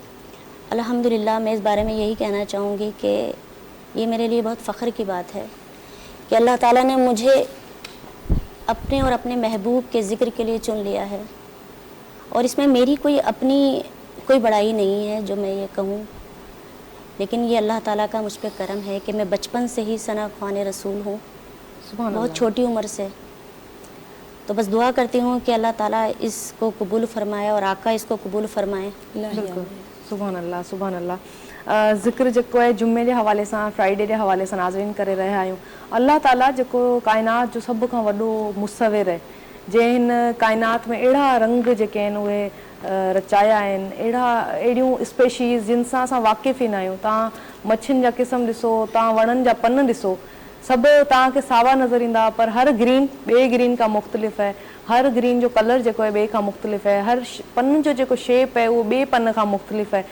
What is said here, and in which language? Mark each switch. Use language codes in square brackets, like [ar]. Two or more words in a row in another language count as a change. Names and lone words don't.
[ur] الحمدللہ، میں اس بارے میں یہی کہنا چاہوں گی کہ یہ میرے لیے بہت فخر کی بات ہے کہ اللہ تعالیٰ نے مجھے اپنے اور اپنے محبوب کے ذکر کے لیے چن لیا ہے، اور اس میں میری کوئی بڑائی نہیں ہے جو میں یہ کہوں، لیکن یہ اللہ تعالیٰ کا مجھ پہ کرم ہے کہ میں بچپن سے ہی ثنا خوان رسول ہوں، سبحان بہت چھوٹی عمر سے۔ تو بس دعا کرتی ہوں کہ اللہ تعالیٰ اس کو قبول فرمائے اور آقا اس کو قبول فرمائے۔ بالکل، سبحان اللہ، سبحان اللہ۔ [sd] ذکر जेको है जुमे जे हवाले सां, फ्राइडे जे हवाले सां नाज़रीन करे रहिया आहियूं। अल्लाह ताला जेको काइनात जो सभ खां वॾो मुसविर आहे, जंहिं हिन काइनात में अहिड़ा रंग जेके आहिनि उहे रचाया आहिनि, अहिड़ियूं स्पेशीज़ जिन सां असां वाक़िफ़ ई न आहियूं। तव्हां मच्छियुनि जा क़िस्म ॾिसो, तव्हां वणनि जा पन ॾिसो, सभु तव्हांखे सावा नज़र ईंदा, पर हर ग्रीन ॿिए ग्रीन खां मुख़्तलिफ़ आहे, हर ग्रीन जो कलर जेको आहे ॿिए खां मुख़्तलिफ़ आहे, हर पन जो जेको शेप आहे उहो ॿिए पन खां मुख़्तलिफ़ आहे।